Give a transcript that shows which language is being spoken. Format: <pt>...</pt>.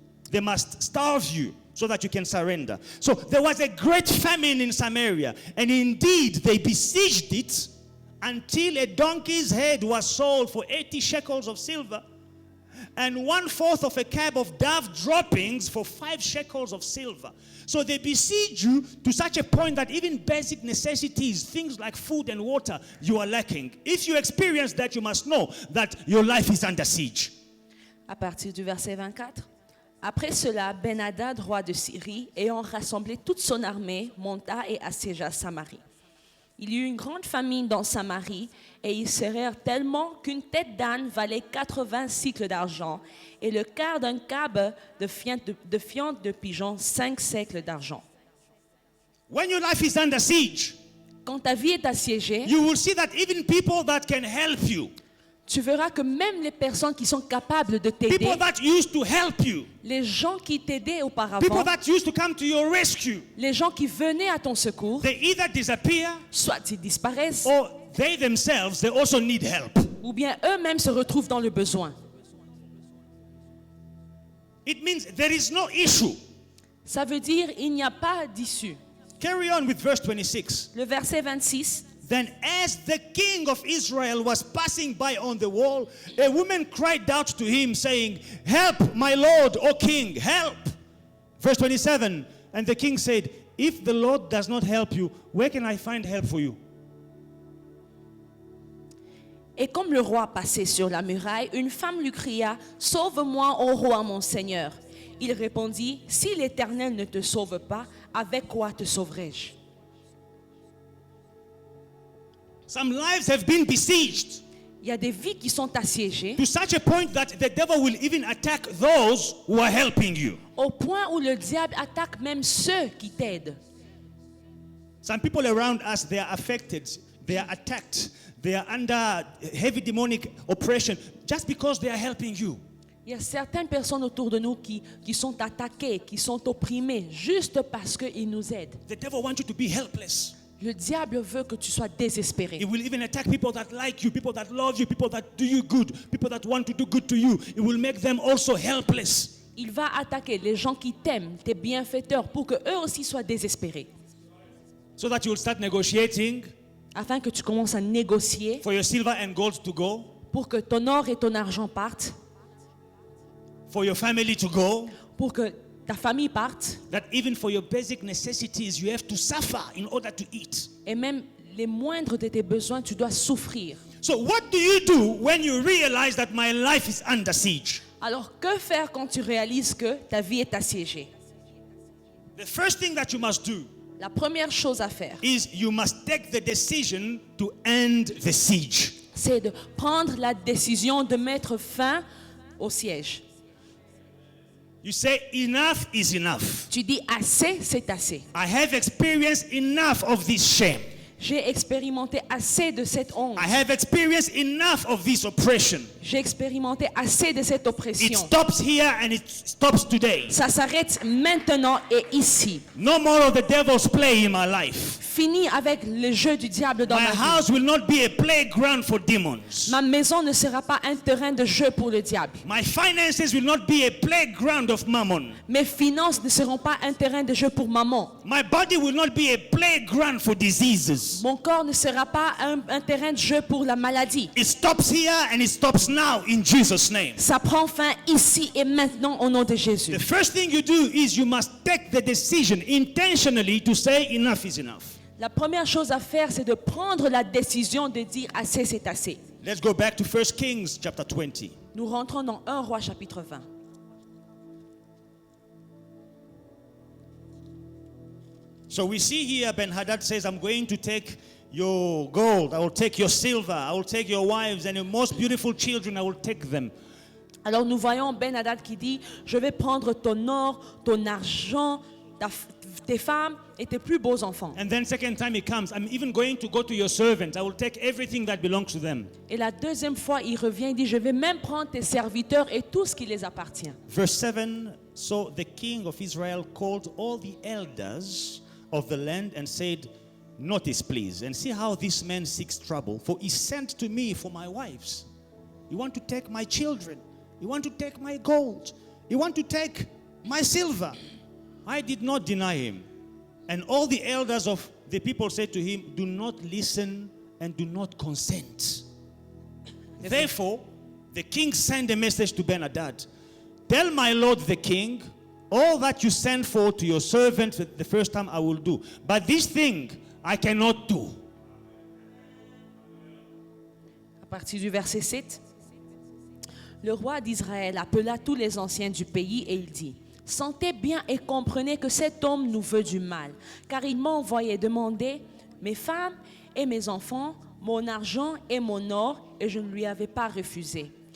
<en>They must starve you so that you can surrender. So there was a great famine in Samaria, and indeed they besieged it until a donkey's head was sold for 80 shekels of silver, and 1/4 of a cab of dove droppings for 5 shekels of silver. So they besiege you to such a point that even basic necessities, things like food and water, you are lacking. If you experience that, you must know that your life is under siege.</en> <fr>À partir du verset 24. Après cela, Ben-Hadad, roi de Syrie, ayant rassemblé toute son armée, monta et assiégea Samarie. Il y eut une grande famine dans Samarie, et ils serrèrent tellement qu'une tête d'âne valait 80 cycles d'argent, et le quart d'un cab de fientes de pigeon 5 cycles d'argent.</fr> <en>When your life is under siege,</en> <fr>Quand ta vie est assiégée,</fr> <en>you will see that even people that can help you,</en> <fr>tu verras que même les personnes qui sont capables de t'aider,</fr> <en>people that used to help you,</en> <fr>les gens qui t'aidaient</fr> <en>people</en> <fr>auparavant,</fr> <en>that used to come to your rescue,</en> <fr>les gens qui venaient à ton secours,</fr> <en>they either disappear</en> <fr>soit ils disparaissent,</fr> <en>or they themselves, they also need help.</en> <fr>ou bien eux-mêmes se retrouvent dans le besoin.</fr> <en>It means there is no issue.</en> <fr>Ça veut dire il n'y a pas d'issue.</fr> <en>Carry on with verse 26.</en> <fr>Le verset 26.</fr> <en>Then as the king of Israel was passing by on the wall, a woman cried out to him, saying, "Help, my lord, O king, help." Verse 27, and the king said, "If the Lord does not help you, where can I find help for you?"</en> <fr>Et comme le roi passait sur la muraille, une femme lui cria, « Sauve-moi, ô roi, mon Seigneur. » Il répondit, « Si l'Éternel ne te sauve pas, avec quoi te sauverai-je »</fr> <en>Some lives have been besieged</en> <fr>Il y a des vies qui sont assiégées</fr> <en>to such a point that the devil will even attack those who are helping you.</en> <fr>au point où le diable attaque même ceux qui t'aident.</fr> <en>Some people around us, they are affected, they are attacked, they are under heavy demonic oppression just because they are helping you.</en> <fr>Il y a certaines personnes autour de nous qui sont attaquées, qui sont opprimées juste parce qu'ils nous aident.</fr> <en>The devil wants you to be helpless.</en> <fr>Le diable veut que tu sois désespéré.</fr> <en>It will even attack people that like you, people that love you, people that do you good, people that want to do good to you. It will make them also helpless.</en> <fr>Il va attaquer les gens qui t'aiment, tes bienfaiteurs, pour que eux aussi soient désespérés.</fr> <en>So that you will start negotiating</en> <fr>Afin que tu commences à négocier</fr> <en>for your silver and gold to go,</en> <fr>pour que ton or et ton argent partent,</fr> <en>for your family to go,</en> <fr>pour que ta famille parte,</fr> <en>that even for your basic necessities you have to suffer in order to eat.</en> <fr>et même les moindres de tes besoins, tu dois souffrir.</fr> <en>So what do you do when you realize that my life is under siege?</en> <fr>Alors que faire quand tu réalises que ta vie est assiégée?</fr> <en>The first thing that you must do</en> <fr>La première chose à faire,</fr> <en>is you must take the decision to end the siege.</en> <fr>c'est de prendre la décision de mettre fin au siège.</fr> <en>You say enough is enough.</en> <fr>Tu dis assez, c'est assez.</fr> <en>I have experienced enough of this shame.</en> <fr>J'ai expérimenté assez de cette honte.</fr> <en>I have experienced enough of this oppression.</en> <fr>J'ai expérimenté assez de cette</fr> <en>It</en> <fr>oppression.</fr> <en>stops here and it stops today.</en> <fr>Ça s'arrête maintenant et ici.</fr> <en>No more of the devil's play in my life.</en> <fr>Fini avec le jeu du diable dans</fr> <en>My</en> <fr>ma vie.</fr> <en>house will not be a playground for demons.</en> <fr>Ma maison ne sera pas un terrain de jeu pour le diable.</fr> <en>My finances will not be a playground of mammon.</en> <fr>Mes finances ne seront pas un terrain de jeu pour maman.</fr> <en>My body will not be a playground for diseases.</en> <fr>Mon corps ne sera pas un terrain de jeu pour la maladie.</fr> <en>It stops here and it stops now in Jesus' name.</en> <fr>Ça prend fin ici et maintenant au nom de Jésus.</fr> <en>The first thing you do is you must take the decision intentionally to say enough is enough.</en> <fr>La première chose à faire, c'est de prendre la décision de dire assez, c'est assez.</fr> <en>Let's go back to 1 Kings chapter 20.</en> <fr>Nous rentrons dans 1 Roi chapitre 20.</fr> <en>So we see here Ben-Hadad says, I'm going to take your gold, I will take your silver, I will take your wives and your most beautiful children, I will take them.</en> <fr>Alors nous voyons Ben-Hadad qui dit, je vais prendre ton or, ton argent, tes femmes et tes plus beaux enfants.</fr> <en>And then second time he comes, I'm even going to go to your servants, I will take everything that belongs to them.</en> <fr>Et la deuxième fois, il revient, il dit, je vais même prendre tes serviteurs et tout ce qui les appartient.</fr> <en>Verse 7, so the king of Israel called all the elders of the land and said, notice please, and see how this man seeks trouble, for he sent to me for my wives. You want to take my children, you want to take my gold, you want to take my silver. I did not deny him. And all the elders of the people said to him, do not listen and do not consent. Therefore, the king sent a message to Ben-Hadad. Tell my lord the king, all that you sent for to your servant the first time I will do. But this thing I cannot do.</en> <fr>À partir du verset 7, le roi d'Israël appela tous les anciens du pays et il dit, sentez bien et comprenez que cet homme nous veut du mal, car il m'a envoyé demander mes femmes et mes enfants, mon argent et mon or, et je ne lui avais pas refusé.</fr>